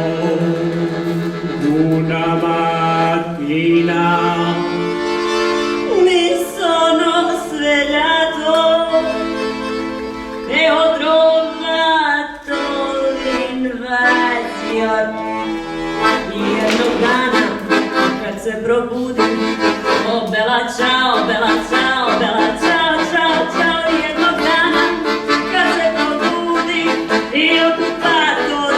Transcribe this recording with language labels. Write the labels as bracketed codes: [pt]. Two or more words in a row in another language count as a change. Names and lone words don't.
[it] Una mattina mi sono svegliato e ho trovato l'invasione [sr] jednog dana kad se probudim. [it] O bella ciao, bella ciao, bella ciao, ciao, ciao. [sr] Jednog dana kad se probudim i okupato